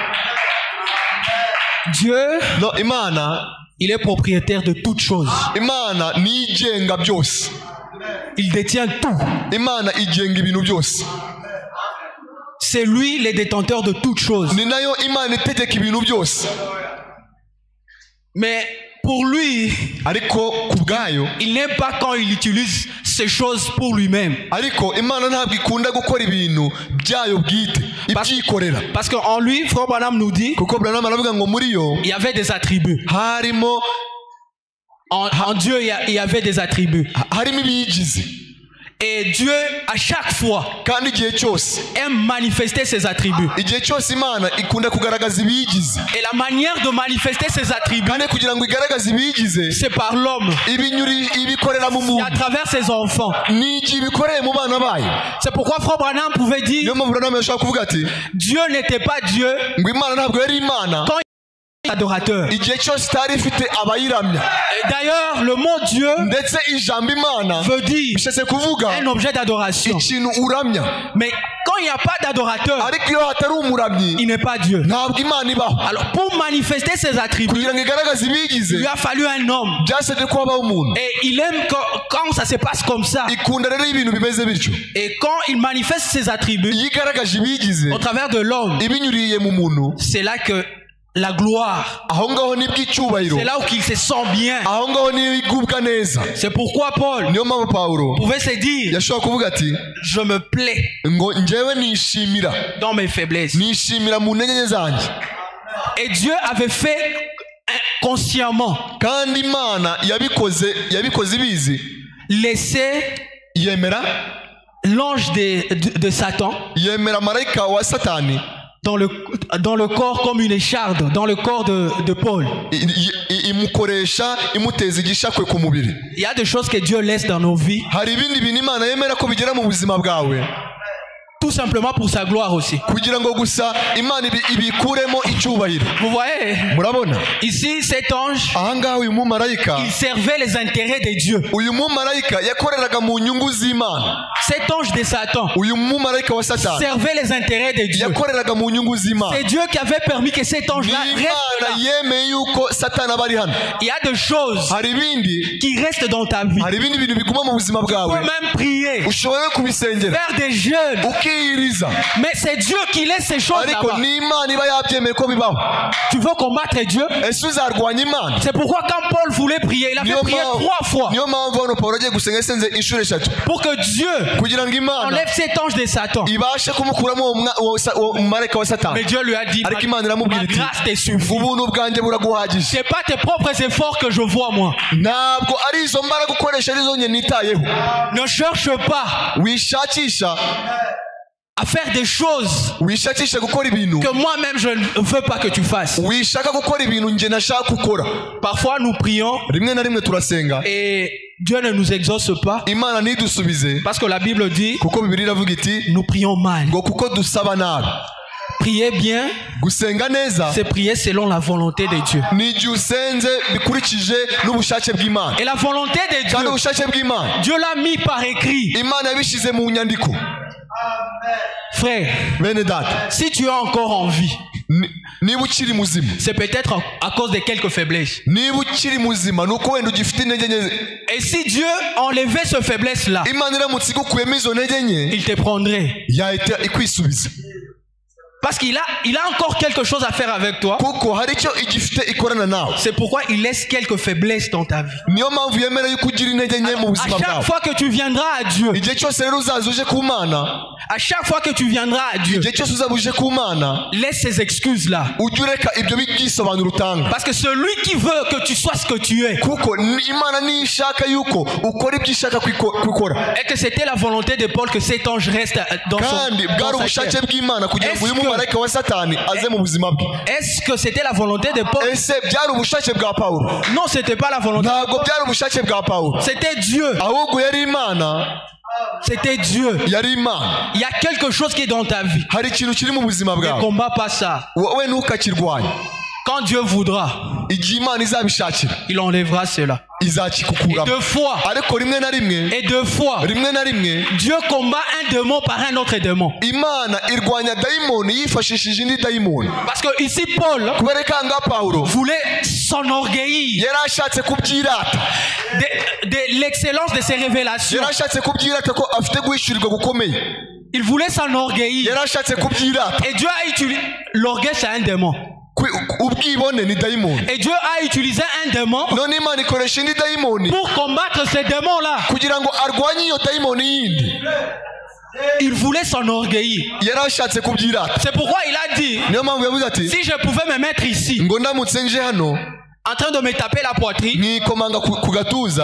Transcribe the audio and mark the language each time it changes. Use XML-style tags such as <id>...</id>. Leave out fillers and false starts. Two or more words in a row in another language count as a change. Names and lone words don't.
<fr>Dieu,</fr> <rw>No, Imana,</rw> <fr>il est propriétaire de toutes choses.</fr> <rw>Imana ni igenga byose.</rw> <fr>Il détient tout.</fr> <rw>Imana igenga ibintu byose.</rw> <fr>c'est lui le détenteur de toutes choses.</fr> <rw>ni nayo Imana itegeka ibintu byose.</rw> <fr>Mais pour lui,</fr> <rw>ariko kubgayo</rw> <fr>il n'aime pas quand il utilise ces choses pour lui-même.</fr> <rw>ariko Imana ntabwo ikunda gukora ibintu byayo bwite ibyikorera.</rw> <fr>Parce qu'en lui, Frère Branham nous dit,</fr> <rw>kuko Branham aravuga ngo muri yo</rw> <fr>il y avait des attributs.</fr> <rw>harimo</rw> <fr>En Dieu, il y avait des attributs.</fr> <rw>harimo ibiyigize.</rw> <fr>Et Dieu, à chaque fois,</fr> <rw>kandi igihe cyose</rw> <fr>aime manifester ses attributs.</fr> <rw>igihe cyose Imana ikunda kugaragaza ibiyigize.</rw> <fr>Et la manière de manifester ses attributs,</fr> <rw>kandi kugira ngo igaragaze ibiyigize</rw> <fr>c'est par l'homme.</fr> <rw>ibikorera mu</rw> <fr>Et</fr> <rw>muntu</rw> <fr>à travers ses enfants.</fr> <rw>ni igihe ibikoreye mu bana bayo.</rw> <fr>C'est pourquoi Frère Branham pouvait dire,</fr> <rw>niyo mpamvu Branham yashobora kuvuga ati</rw> <fr>Dieu n'était pas Dieu</fr> <rw>ngo Imana ntabwo yari Imana</rw> <fr>quand il était adorateur.</fr> <rw>igihe cyose itari ifite abayiramya.</rw> <fr>Et d'ailleurs, le mot Dieu</fr> <rw>ndetse ijambo Imana</rw> <fr>veut dire</fr> <rw>bishatse kuvuga</rw> <fr>un objet d'adoration.</fr> <rw>ikintu uramya.</rw> <fr>Mais quand il n'y a pas d'adorateur,</fr> <rw>ariko iyo hatari umuramyi</rw> <fr>il n'est pas Dieu.</fr> <rw>ntabwo Imana ibaho.</rw> <fr>Alors pour manifester ses attributs,</fr> <rw>kugira ngo igaragaze ibiyigize</rw> <fr>il lui a fallu un homme.</fr> <rw>byasabye ko habaho umuntu.</rw> <fr>Et il aime quand ça se passe comme ça.</fr> <rw>ikunda rero ibintu bimeze bityo.</rw> <fr>Et quand il manifeste ses attributs</fr> <rw>iyo igaragaje ibiyigize</rw> <fr>au travers de l'homme,</fr> <rw>ibinyuriye mu muntu,</rw> <fr>c'est là que la gloire,</fr> <rw>aho ngaho nibwo icyubahiro,</rw> <fr>c'est là où il se sent bien.</fr> <rw>aho ngaho niyo igubwa neza.</rw> <fr>C'est pourquoi Paul</fr> <rw>niyo mpamvu Pawulo</rw> <fr>pouvait se dire,</fr> <rw>yashobora kuvuga ati</rw> <fr>je me plais</fr> <rw>ngo njyewe nishimira</rw> <fr>dans mes faiblesses.</fr> <rw>nishimira mu ntege nke zanjye.</rw> <fr>Et Dieu avait fait consciemment</fr> <rw>kandi Imana yabikoze ibizi.</rw> <fr>laisser</fr> <rw>yemera</rw> <fr>l'ange de Satan</fr> <rw>yemera marayika wa Satani</rw> <fr>dans le corps comme une écharde, dans le corps de Paul.</fr> <rw>imukoresha imuteza igishakwe ku mubiri.</rw> <fr>Il y a des choses que Dieu laisse dans nos vies,</fr> <rw>hari ibindi bintu Imana yemera ko bigera mu buzima bwawe</rw> <fr>tout simplement pour sa gloire aussi.</fr> <rw>kugira ngo gusa Imana ibikuremo icyubahiro.</rw> <fr>Vous voyez,</fr> <rw>murabona</rw> <fr>ici cet ange,</fr> <rw>ahangaha uyu mumarayika</rw> <fr>il servait les intérêts de Dieu.</fr> <rw>uyu mumarayika yakoreraga mu nyungu z'Imana.</rw> <fr>Cet ange de Satan</fr> <rw>uyu mumarayika wa Satani</rw> <fr>servait les intérêts de Dieu.</fr> <rw>yakoreraga mu nyungu z'Imana.</rw> <fr>C'est Dieu qui avait permis que cet ange-là reste là.</fr> <rw>yemeye yuko Satani aba ari hano.</rw> <fr>Il y a des choses</fr> <rw>hari ibindi</rw> <fr>qui restent dans ta vie.</fr> <rw>hari ibindi bintu biguma mu buzima</rw> <fr>Tu peux</fr> <rw>bwawe</rw> <fr>même prier,</fr> <rw>ushobora kubisengera</rw> <fr>faire des jeûnes,</fr> <rw>ukiyiriza,</rw> <fr>mais c'est Dieu qui laisse ces choses</fr> <rw>ariko</rw> <fr>là-bas.</fr> <rw>ni Imana iba yabyemeye ko bibaho.</rw> <fr>Tu veux combattre Dieu?</fr> <rw>ese uzarwanya Imana?</rw> <fr>C'est pourquoi quand Paul voulait prier, il a fait prier 3 fois</fr> <rw>niyo mpamvu hano Pawulo agiye gusenga yasenze inshuro eshatu</rw> <fr>pour que Dieu</fr> <rw>kugira ngo Imana</rw> <fr>enlève cet ange de Satan.</fr> <rw>ibashe kumukuramo uwo mumarayika wa</rw> <fr>Mais</fr> <rw>Satani.</rw> <fr>Dieu lui a dit,</fr> <rw>ariko Imana iramubwira</rw> <fr>ma</fr> <rw>iti</rw> <fr>grâce te suffit.</fr> <rw>ubuntu bwanjye buraguhagije.</rw> <fr>C'est pas tes propres efforts que je vois moi.</fr> <rw>ntabwo ari izo mbaraga ukoresha arizo njye nitayeho.</rw> <fr>Ne cherche pas</fr> <rw>wishakisha</rw> <fr>à faire des choses</fr> <rw>wishakisha gukora ibintu</rw> <fr>que moi-même je ne veux pas que tu fasses.</fr> <rw>wishaka gukora ibintu njye nashaka gukora.</rw> <fr>Parfois nous prions</fr> <rw>rimwe na rimwe turasenga</rw> <fr>et Dieu ne nous exauce pas</fr> <rw>Imana ntidusubize</rw> <fr>parce que la Bible dit</fr> <rw>kuko Bibiliya iravuga iti</rw> <fr>nous prions mal.</fr> <rw>ngo kuko dusaba nabi.</rw> <fr>Prier bien,</fr> <rw>gusenga neza</rw> <fr>c'est prier selon la volonté de Dieu.</fr> <rw>ni igihe usenze bikurikije n'ubushake bw'Imana.</rw> <fr>Et la volonté de</fr> <rw>kandi</rw> <fr>Dieu,</fr> <rw>ubushake bw'Imana</rw> <fr>Dieu l'a mis par écrit.</fr> <rw>Imana yabishyize mu nyandiko.</rw> <fr>Frère,</fr> <rw>bene data,</rw> <fr>si tu es encore en vie,</fr> <rw>niba ukiri muzima,</rw> <fr>c'est peut-être à cause de quelques faiblesses.</fr> <rw>niba ukiri muzima ni uko wenda ugifite intege nke.</rw> <fr>Et si Dieu enlevait ce faiblesse-là,</fr> <rw>Imana iramutse igukuyemo izo ntege nke</rw> <fr>il te prendrait.</fr> <rw>yahita ikwisubiza</rw> <fr>Parce qu'il a encore quelque chose à faire avec toi.</fr> <rw>kuko hari icyo igifite ikorana nawe.</rw> <fr>C'est pourquoi il laisse quelques faiblesses dans ta vie.</fr> <rw>niyo mpamvu yemera yuko ugira intege nke mu</rw> <fr>À</fr> <rw>buzima</rw> <fr>chaque</fr> <rw>bwawe.</rw> <fr>fois que tu viendras à Dieu,</fr> <rw>igihe cyose rero uzaza uje ku Mana,</rw> <fr>à chaque fois que tu viendras à Dieu,</fr> <rw>igihe cyose uzaba uje ku Mana,</rw> <fr>laisse ces excuses-là.</fr> <rw>ujye ureka ibyo byisobanuro utanga.</rw> <fr>Parce que celui qui veut que tu sois ce que tu es,</fr> <rw>kuko Imana niyo ishaka yuko ukora ibyo ishaka kwikora.</rw> <fr>et que c'était la volonté de Paul que cet ange reste dans</fr> <rw>kandi bwari</rw> <fr>sa</fr> <rw>ubushake</rw> <fr>chair.</fr> <rw>bw'Imana kugira ngo uyu mumarayika wa Satani aze mu buzima bwe.</rw> <fr>Est-ce que c'était la volonté de Paul?</fr> <rw>ese byari ubushake bwa Pawulo?</rw> <fr>Non, c'était pas la volonté.</fr> <rw>ntabwo byari ubushake bwa Pawulo,</rw> <fr>C'était Dieu.</fr> <rw>ahubwo yari Imana.</rw> <fr>C'était Dieu.</fr> <rw>yari Imana.</rw> <fr>Il y a quelque chose qui est dans ta vie.</fr> <rw>hari ikintu kiri mu buzima</rw> <fr>Ne</fr> <rw>bwawe,</rw> <fr>combat pas ça.</fr> <rw>wowe ntukakirwanya.</rw> <fr>Quand Dieu voudra,</fr> <rw>igihe Imana izabishakira</rw> <fr>il enlèvera cela. Et</fr> <rw>izakikukuramo.</rw> <fr>2 fois,</fr> <rw>ariko rimwe na rimwe</rw> <fr>et 2 fois, Dieu combat un démon par un autre démon.</fr> <rw>Imana irwanya dayimoni yifashishije indi dayimoni.</rw> <fr>Parce que ici Paul</fr> <rw>kubera ko ahangaha Pawulo</rw> <fr>voulait s'enorgueillir</fr> <rw>yari ashatse kubyirata,</rw> <fr>de l'excellence de ses révélations.</fr> <rw>yari ashatse kubyirata ko afite guhishurirwa gukomeye.</rw> <fr>Il voulait s'enorgueillir.</fr> <rw>yarashatse kubyirata.</rw> <fr>Et Dieu a utilisé... L'orgueil, c'est un démon.</fr> <rw>Ubwibone ni dayimoni.</rw> <fr>Et Dieu a utilisé un démon</fr> <rw>none Imana ikoresha indi dayimoni</rw> <fr>pour combattre ces démons-là.</fr> <rw>kugira ngo arwanye iyo dayimoni yindi.</rw> <fr>Il voulait s'enorgueillir.</fr> <rw>yarashatse kubyirata.</rw> <fr>C'est pourquoi il a dit,</fr> <rw>niyo mpamvu yavuze ati</rw> <fr>si je pouvais me mettre ici</fr> <rw>ngo ndamutse nje hano</rw> <fr>en train de me taper la poitrine,</fr> <rw>nikomanga ku gatuza</rw>